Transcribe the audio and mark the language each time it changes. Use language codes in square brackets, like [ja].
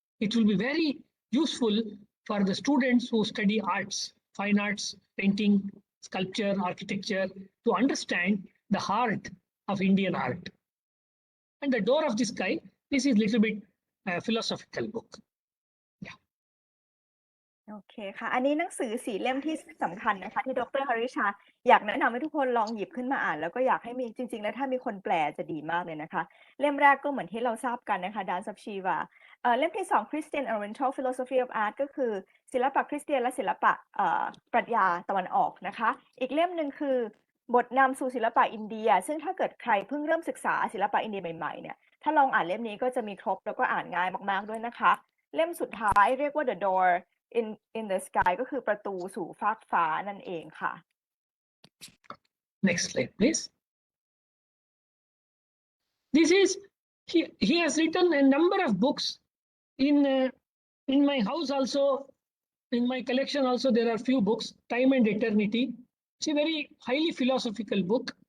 [en] It will be very useful for the students who study arts, fine arts, painting, sculpture, architecture, to understand the heart of Indian art. And The Door of the Sky, this is a little bit philosophical book. [th] โอเคค่ะอันนี้หนังสือ4เล่มที่สำคัญนะคะที่ดร. ฮาริชาอยากแนะนำให้ทุกคนลองหยิบขึ้นมาอ่านแล้วก็อยากให้มีจริงๆแล้วถ้ามีคนแปลจะดีมากเลยนะคะเล่มแรกก็เหมือนที่เราทราบกันนะคะ Dance of Shiva เล่มที่2 Christian and Oriental Philosophy of Art ก็คือศิลปะคริสเตียนและศิลปะปรัชญาตะวันออกนะคะอีกเล่มหนึ่งคือ บทนำสู่ศิลปะอินเดียซึ่งถ้าเกิดใครเพิ่งเริ่มศึกษาศิลปะอินเดียใหม่ๆเนี่ยถ้าลองอ่านเล่มนี้ก็จะมีครบแล้วก็อ่านง่ายมากๆด้วยนะคะเล่มสุดท้ายเรียกว่า The Door in the Sky ก็คือประตูสู่ฟากฟ้านั่นเองค่ะ [en] Next slide, please. This is he has written a number of books in my house also. In my collection also there are few books. Time and Eternity. It's a very highly philosophical book.